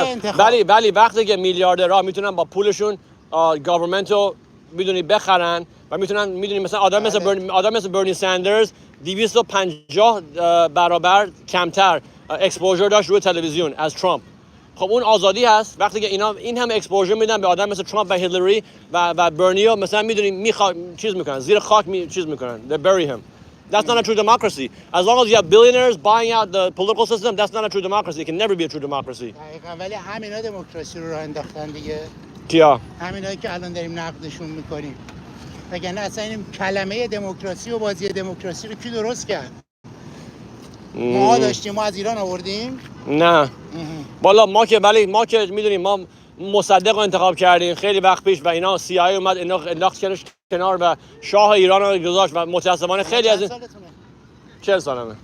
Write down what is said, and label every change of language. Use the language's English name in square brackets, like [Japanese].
[Persian] خب میدونم ولی وقتی که میلیاردرها میتونن با پولشون گورنمنتو میدونی بخرن و میدونی مثلا آدم مثل برنی ساندرز 250 برابر کمتر اکسپوژر داشت روی تلویزیون از ترامپ. خب اون آزادی هست وقتی که این هم اکسپوژر میدن به آدم مثل ترامپ و هیلاری و برنیو مثلا میدونی چیز میکنن زیر خاک چیز میکنن [English] they bury him. That's not a true democracy. As long as you have billionaires buying out the political system, that's not a true democracy. It can never be a true democracy. [Persian] دقیقاً ولی همینا دموکراسی رو راه انداختن دیگه. کیا؟ همینایی که الان داریم نقدشون میکنیم. وگرنه اصلا این کلمه دموکراسی و بازی دموکراسی رو کی درست کرد؟ ما داشتیم ما از ایران آوردیم؟ نه بالا ما که میدونیم ما مصدق رو انتخاب کردیم خیلی وقت پیش و اینا CIA اومد انداخت کنار و شاه ایران رو گذاشت و متاسفانه خیلی از این 40 سالمه.